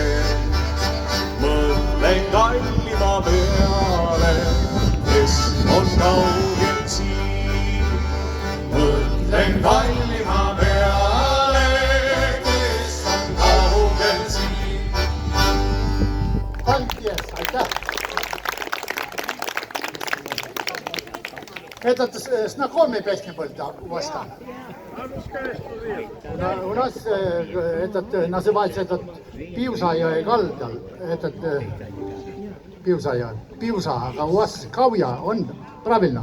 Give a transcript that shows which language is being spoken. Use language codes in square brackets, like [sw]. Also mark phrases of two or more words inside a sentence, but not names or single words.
[et] Mõtlen kallima peale, kes on kaugel siin. Mõtlen kallima peale, kes on kaugel siin. [lv] Paldies, aitäh! [ru] Этот знакомый песня был, да, у вас там? У нас этот называется этот Piusajoe kaldal, этот Piusa, aga у вас Kauja on, правильно?